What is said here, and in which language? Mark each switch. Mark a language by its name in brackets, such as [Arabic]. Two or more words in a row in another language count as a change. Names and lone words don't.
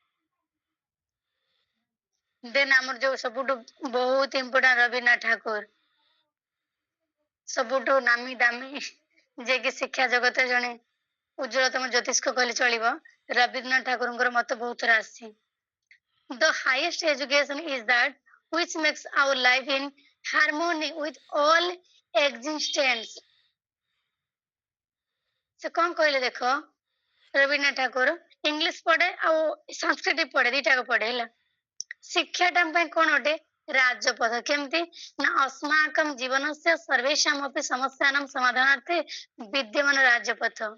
[Odia] ଦେନ୍ ଆମର ଯୋଉ ସବୁଠୁ ବହୁତ ଇମ୍ପୋର୍ଟାଣ୍ଟ ରବୀନ୍ଦ୍ରନାଥ ଠାକୁର, ସବୁଠୁ ନାମୀ ଦାମୀ, ଯିଏକି ଶିକ୍ଷା ଜଗତରେ ଜଣେ ଉଜ୍ଜ୍ୱଳତମ ଜ୍ୟୋତିଷ୍କ କହିଲେ ଚଳିବ, ରବୀନ୍ଦ୍ରନାଥ ଠାକୁରଙ୍କର ମତ ବହୁତ ଥର ଆସିଛି। [English] The highest education is that which makes our life in harmony with all existence। [Odia] ସେ କଣ କହିଲେ ଦେଖ, ରବୀନ୍ଦ୍ରନାଥ ଠାକୁର ଇଂଲିଶ ପଢେ ଆଉ ସଂସ୍କୃତ ପଢେ, ଦିଟାକ ପଢେ ହେଲା। ଶିକ୍ଷାଟା ଆମ ପାଇଁ କଣ ଅଟେ ରାଜପଥ। କେମିତି ନା [Sanskrit] अस्माकं ଜୀବନସ୍ୟ ସର୍ବେଷାମପି ସମସ୍ୟାନାଂ ସମାଧାନାର୍ଥେ ବିଦ୍ୟମାନ ରାଜପଥ।